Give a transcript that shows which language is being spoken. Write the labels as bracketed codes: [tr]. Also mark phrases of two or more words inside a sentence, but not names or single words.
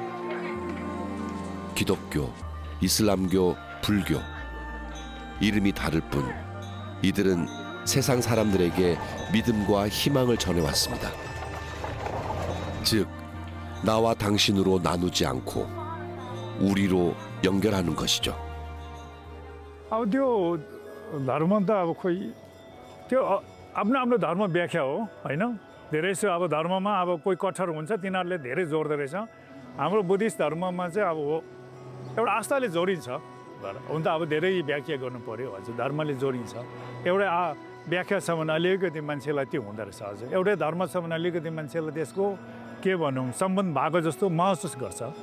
[ko] 기독교, 이슬람교, 불교 이름이 다를 뿐 이들은 세상 사람들에게 믿음과 희망을 전해왔습니다. 즉 나와 당신으로 나누지 않고 우리로 연결하는 것이죠. [ne] अब त्यो धर्म त अब खोइ त्यो आफ्नो आफ्नो धर्म व्याख्या हो होइन धेरै जसो अब धर्ममा अब कोही कठोर हुन्छ तिनीहरूले धेरै जोड्दो रहेछ हाम्रो बुद्धिस्ट धर्ममा चाहिँ अब एउटा आस्थाले जोडिन्छ हुन त अब धेरै व्याख्या गर्नु पर्यो हजुर धर्मले जोडिन्छ एउटा व्याख्या छ भने अलिकति मान्छेलाई त्यो हुँदो रहेछ हजुर एउटै धर्म छ भने अलिकति मान्छेलाई त्यसको के भनौँ सम्बन्ध भएको जस्तो महसुस गर्छ